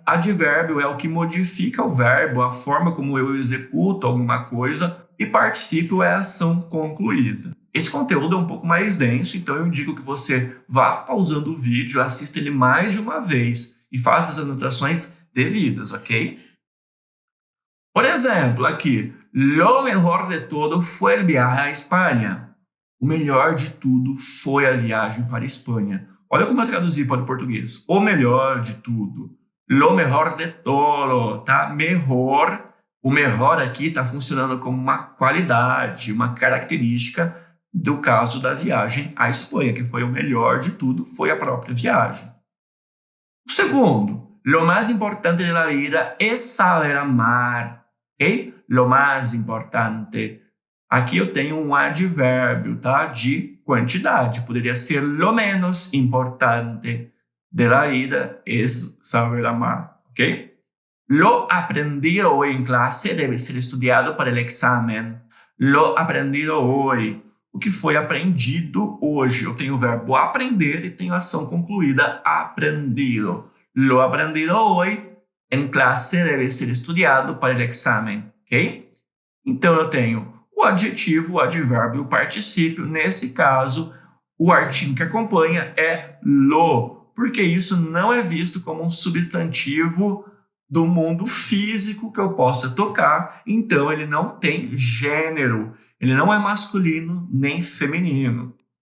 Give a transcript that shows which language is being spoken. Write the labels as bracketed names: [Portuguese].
[Portuguese] Advérbio é o que modifica o verbo, a forma como eu executo alguma coisa. E particípio é a ação concluída. Esse conteúdo é um pouco mais denso, então eu indico que você vá pausando o vídeo, assista ele mais de uma vez e faça as anotações devidas, ok? Por exemplo, aqui, [Spanish] lo mejor de todo fue el viaje a Espanha. [Portuguese] O melhor de tudo foi a viagem para a Espanha. Olha como eu traduzi para o português. O melhor de tudo. [Spanish] Lo mejor de todo, tá? Melhor. [Portuguese] O melhor aqui está funcionando como uma qualidade, uma característica do caso da viagem à Espanha, que foi o melhor de tudo, foi a própria viagem. O segundo, [Spanish] lo más importante de la vida es saber amar. Ok? Lo más importante. [Portuguese] Aqui eu tenho um advérbio, tá? De quantidade. Poderia ser [Spanish] lo menos importante de la vida es saber amar, ok? Lo aprendido hoy en clase debe ser estudiado para el examen. Lo aprendido hoy. [Portuguese] O que foi aprendido hoje? Eu tenho o verbo aprender e tenho a ação concluída, aprendido. [Spanish] Lo aprendido hoy en clase debe ser estudiado para el examen, ok? [Portuguese] Então eu tenho o adjetivo, o advérbio, o particípio. Nesse caso, o artigo que acompanha é lo, porque isso não é visto como um substantivo do mundo físico que eu possa tocar, então ele não tem gênero, ele não é masculino nem feminino.